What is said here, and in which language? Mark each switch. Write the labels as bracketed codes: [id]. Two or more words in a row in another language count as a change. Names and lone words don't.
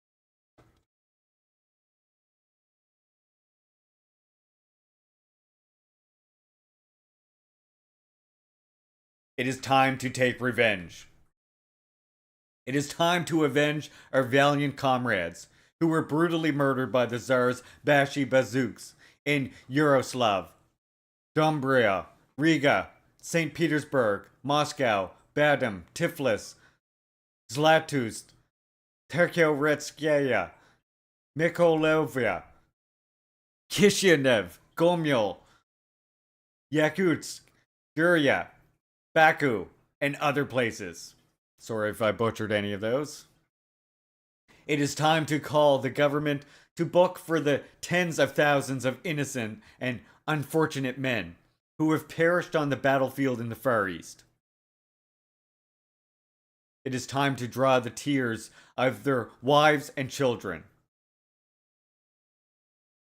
[en] It is time to take revenge. It is time to avenge our valiant comrades who were brutally murdered by the Tsar's Bashi Bazooks in Yaroslav, Dombria, Riga, St. Petersburg, Moscow, Badum, Tiflis, Zlatoust, Terkioretskaya, Mykolaiv, Kishinev, Gomel, Yakutsk, Gurya, Baku, and other places. Sorry if I butchered any of those. It is time to call the government to book for the tens of thousands of innocent and unfortunate men who have perished on the battlefield in the Far East. It is time to draw the tears of their wives and children.